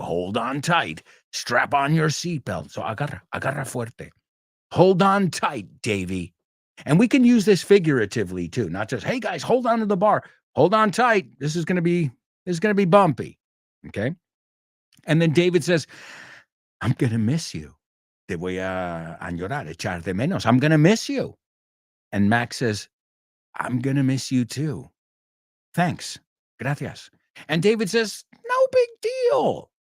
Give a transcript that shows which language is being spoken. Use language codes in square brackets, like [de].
[en] Hold on tight. Strap on your seatbelt. So [es] agarra fuerte. [en] Hold on tight, Davy. And we can use this figuratively too, not just, hey guys, hold on to the bar. Hold on tight. This is going to be bumpy. Okay? And then David says, I'm going to miss you. [es] Te voy a añorar, echar de menos. [en] I'm going to miss you. And Max says, I'm going to miss you too. Thanks. Gracias. And David says, no big deal.